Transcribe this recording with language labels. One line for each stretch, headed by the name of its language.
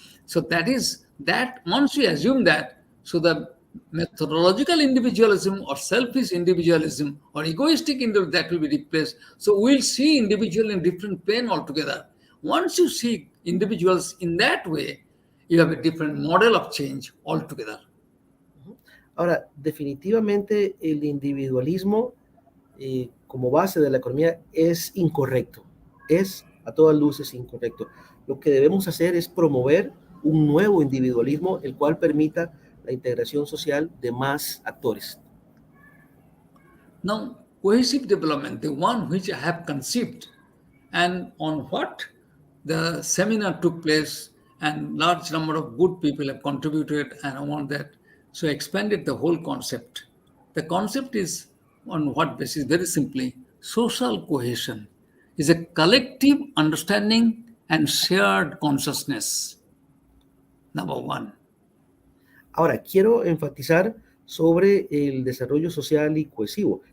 English: So that is that once we assume that, so the methodological individualism or selfish individualism or egoistic individualism that will be replaced. So we'll see individual in different plane altogether. Once you see individuals in that way, you have a different model of change altogether.
Spanish: Ahora, definitivamente el individualismo como base de la economía es incorrecto, es a todas luces incorrecto. Lo que debemos hacer es promover un nuevo individualismo, el cual permita la integración social de más actores.
English: Now, cohesive development, the one which I have conceived, and on what the seminar took place, and large number of good people have contributed, and I want that. So I expanded the whole concept. The concept is on what basis? Very simply, social cohesion is a collective understanding and shared consciousness. Number one.
Spanish: Ahora, quiero enfatizar sobre el desarrollo social y cohesivo.